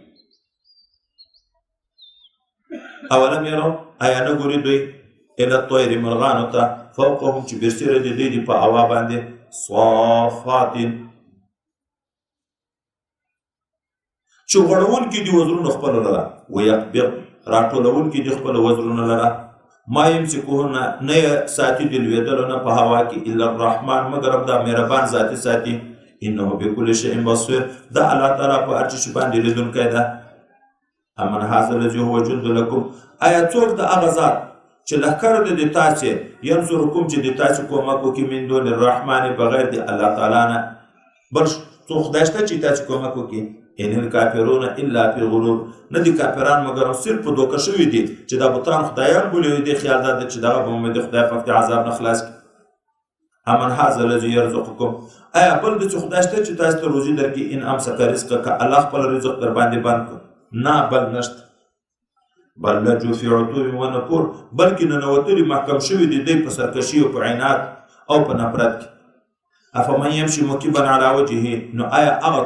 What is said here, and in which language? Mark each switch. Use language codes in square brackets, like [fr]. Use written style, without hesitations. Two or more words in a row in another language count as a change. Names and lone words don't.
[ar] اولم یرو [ps] آیا نه ګوري دوی [ar] الی الطیر [ps] مرغانو ته فوقهم چې برسېره د دوی په هوا باندې صافات چې غوړونکي دي وزرونه خپل لره ویقبض راټولونکي دي خپل وزرونه لره [ar] ما یمسکوهن [ps] نه ساتي د لوېدلو نه په هوا کې [ar] الا الرحمن [ps] مګر دا مهربان ذاتي ساتي [ar] انه بكل شيء بصير [ps] دا الله تعالی په هر شي باندې لیدونکی ده [ar] امن هذا الذي هو جند لكم [ps] آیا څوک د هغه ذات چې لښکر د تاسو ینصرکم چې د تاسو کومک وکړي [ar] من دون الرحمن [ps] بغیر د الله تعالی نه بل څوک خدای شته چې تاسو کومک وکړي [ar] ان الکافرون الا فی غرور [ps] نه دي کافران مګر صرف په دوکه شوي دي چې دا بوتان خدایان بولي دي خیال دا چې دا به محمد خدای په عذاب نه خلاص [ar] امن هذا الذي يرزقكم [ps] آیا بل د خدای شته چې تاسو ته روزي درکړي [ar] ان امسک رزقک [ps] الله خپل رزق در باندې بند نه بل نشته بل [ar] لجو فی عتوب و نفور [ps] بلکې ننوتلي محکم شوي دي دی په سرکشي او په عناد او په نفرت کې [ar] افمن یمشي مکبا علی وجهه [ps] نو آیا هغه